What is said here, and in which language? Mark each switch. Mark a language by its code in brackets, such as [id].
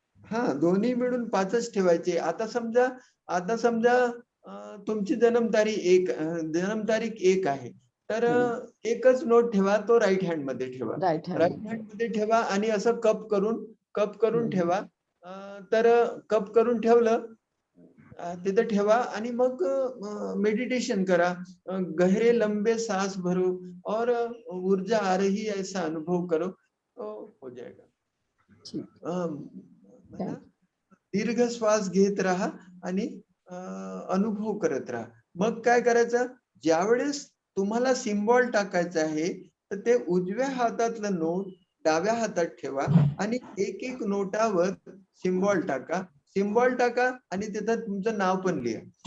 [mr] हा, दोन्ही मिळून 5च ठेवायचे. आता समजा तुमची जन्मतारीख 1 आहे, तर एकच नोट ठेवा. तो राईट हँड मध्ये ठेवा. [en] Right right hand. [mr] हँड मध्ये ठेवा आणि असं कप करून ठेवा. तर कप करून ठेवलं तिथं ठेवा आणि मग मेडिटेशन करा. [hi] गहरे लंबे सांस भरो और ऊर्जा आ रही है ऐसा अनुभव करो, हो जाएगा. [mr] दीर्घ श्वास घेत राहा आणि अनुभव करत राहा. मग काय करायचं, ज्यावेळेस तुम्हाला सिम्बॉल टाकायचं आहे तर ते उजव्या हातातलं नोट डाव्या हातात ठेवा आणि एक नोटावर सिम्बॉल टाका आणि तिथं तुमचं नाव पण लिहा.